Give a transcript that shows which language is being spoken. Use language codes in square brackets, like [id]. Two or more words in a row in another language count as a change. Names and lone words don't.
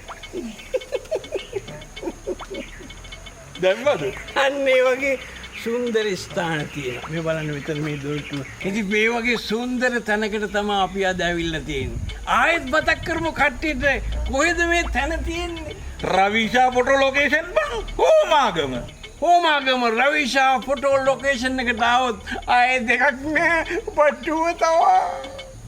[si] දැම්මද අන්න ඒ වගේ සුන්දර ස්ථාන තියෙනවා. මේ බලන්න මෙතන මේ දොරටුව. ඉතින් මේ වගේ සුන්දර තැනකට තමයි අපි අද ඇවිල්ලා තියෙන්නේ. ආයෙත් මතක් කරමු කට්ටියට කොහෙද මේ තැන තියෙන්නේ? රවිෂා [en] photo location [si] බං හෝමාගම හෝමාගම රවිෂා [en] photo location [si] එකට ආවොත් ආයේ දෙකක් නෑ පට්ටුව තවා.